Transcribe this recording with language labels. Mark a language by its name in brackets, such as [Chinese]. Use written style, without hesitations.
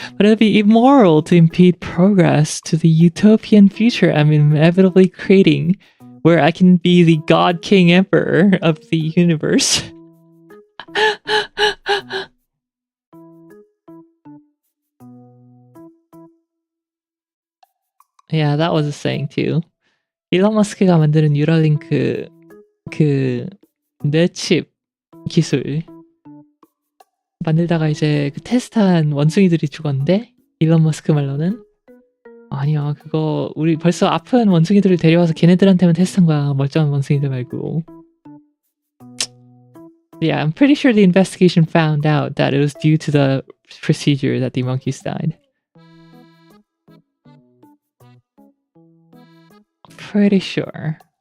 [English] But it'd be immoral to impede progress to the utopian future I'm inevitably creating, where I can be the God King Emperor of the universe. Yeah, that was a saying too. [Korean] 일론 머스크가 만드는 뉴럴링크 뇌칩 기술 만들다가 이제 그 테스트한 원숭이들이 죽었는데 일론 머스크 말로는 아니야, 그거 우리 벌써 아픈 원숭이들을 데려와서 걔네들한테만 테스트한 거야, 멀쩡한 원숭이들 말고. [English] Yeah, I'm pretty sure the investigation found out that it was due to the procedure that the monkeys died. Pretty sure.